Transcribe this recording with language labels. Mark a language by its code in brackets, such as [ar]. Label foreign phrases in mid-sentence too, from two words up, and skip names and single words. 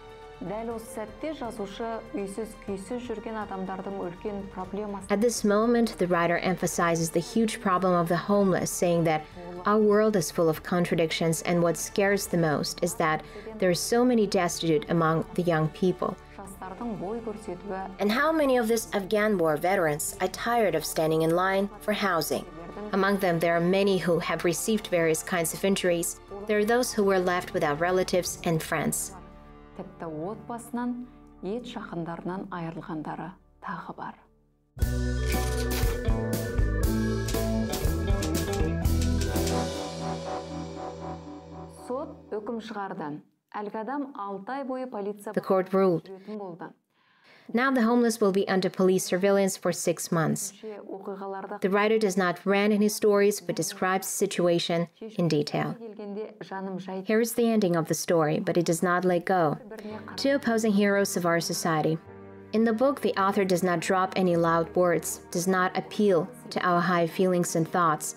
[en] At this moment, the writer emphasizes the huge problem of the homeless, saying that our world is full of contradictions, and what scares the most is that there are so many destitute among the young people. And how many of these Afghan war veterans are tired of standing in line for housing? Among them, there are many who have received various kinds of injuries. There are those who were left without relatives and friends. [kk] Тіпті отбасынан, ет жақындарынан айырылғандары тағы бар. Сот үкім шығарды. Әлгі адам 6 ай бойы полиция... [en] The court ruled. Now the homeless will be under police surveillance for 6 months. The writer does not rant in his stories, but describes the situation in detail. Here is the ending of the story, but it does not let go. Two opposing heroes of our society. In the book, the author does not drop any loud words, does not appeal to our high feelings and thoughts.